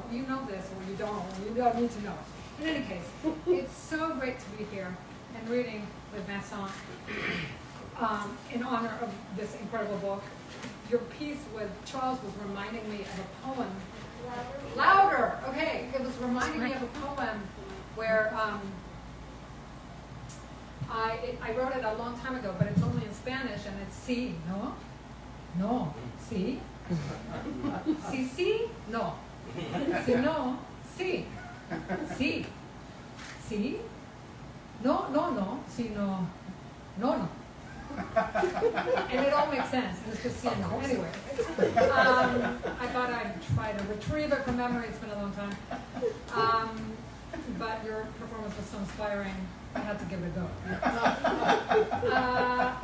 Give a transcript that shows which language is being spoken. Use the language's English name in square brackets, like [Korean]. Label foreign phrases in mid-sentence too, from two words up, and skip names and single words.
[English] You know this, or you don't, or you don't need to know. In any case, it's so great to be here and reading with Vincent in honor of this incredible book. Your piece with Charles was reminding me of a poem. Louder! Okay, it was reminding me of a poem where I wrote it a long time ago, but it's only in Spanish, and it's [Spanish] sí, no? No, sí. Sí, sí, no. Sí, no, sí. Sí. Sí. No, no, no. Sí, no. No, no. [English] And it all makes sense. It's just sí and no. Anyway, I thought I'd try to retrieve it from memory. It's been a long time. But your performance was so inspiring, I had to give it a go.